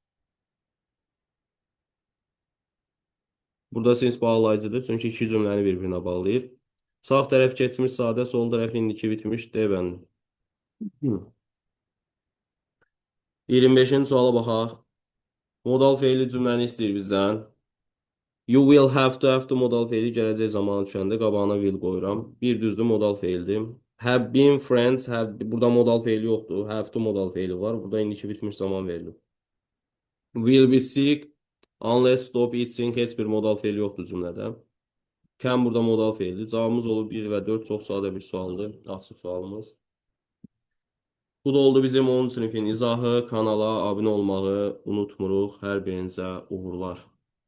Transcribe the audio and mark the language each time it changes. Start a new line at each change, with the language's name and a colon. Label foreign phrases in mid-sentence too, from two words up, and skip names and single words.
Azerbaijani: Burada since bağlayıcıdır, çünki iki cümləni bir-birinə bağlayır. Sağ tərəf keçmiş sadə, sol tərəf indiki bitmiş D bəndi. 25-ci suala baxaq. Modal feili cümləni istəyir bizdən.
English: You will have to
Azerbaijani: modal feili gələcək zamanı düşəndə qabağına will qoyuram. Bir düzdür modal feildir.
English: Have been friends,
Azerbaijani: burada modal feili yoxdur.
English: Have to
Azerbaijani: modal feili var. Burada indiki bitmiş zaman verilir.
English: Will be sick unless stop eating,
Azerbaijani: heç bir modal feili yoxdur cümlədə. Can burada modal feildir. Cavabımız olur 1 və 4, çox sadə bir sualdır. Açıq sualımız. Bu da oldu bizim 10 sinifin izahı. Kanala abunə olmağı unutmuruq. Hər birinizə uğurlar.